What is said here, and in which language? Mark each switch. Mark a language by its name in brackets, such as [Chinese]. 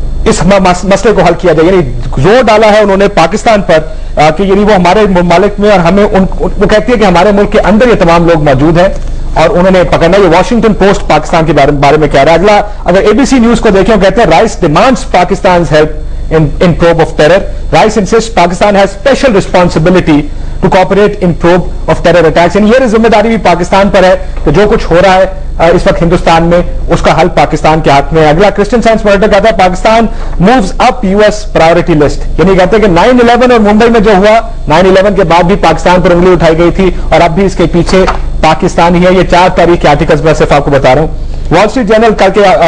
[Urdu] اس مسئلے کو حل کیا جائے، یعنی زور ڈالا ہے انہوں نے پاکستان پر کہ یعنی وہ ہمارے ممالک میں، اور ہمیں وہ کہتی ہے کہ ہمارے ملک کے اندر یہ تمام لوگ موجود ہیں اور انہوں نے پکڑنا۔ یہ واشنگٹن پوسٹ پاکستان کے بارے میں کہہ رہا ہے۔ اگلا اگر ABC نیوز کو دیکھیں، کہتے ہیں [English] Rice demands Pakistan's help in probe of terror. Rice insists Pakistan has special responsibility to cooperate in probe of terror attacks. [Urdu] یعنی یہ ذمہ داری بھی پاکستان پر ہے کہ جو کچھ ہو رہا ہے اس وقت ہندوستان میں، اس کا حل پاکستان کے ہاتھ میں ہے۔ اگلا کرسچن سائنس مانیٹر کہتا ہے [English] Pakistan moves up US priority list۔ [Urdu] یعنی کہتے ہیں کہ 9/11 اور ممبئی میں جو ہوا، 9/11 کے بعد بھی پاکستان پر انگلی اٹھائی گئی تھی، اور اب بھی اس کے پیچھے پاکستان ہی ہے۔ یہ 4 تاریخ کے آرٹیکلز میں صرف آپ کو بتا رہا ہوں۔ وال اسٹریٹ جرنل کل کے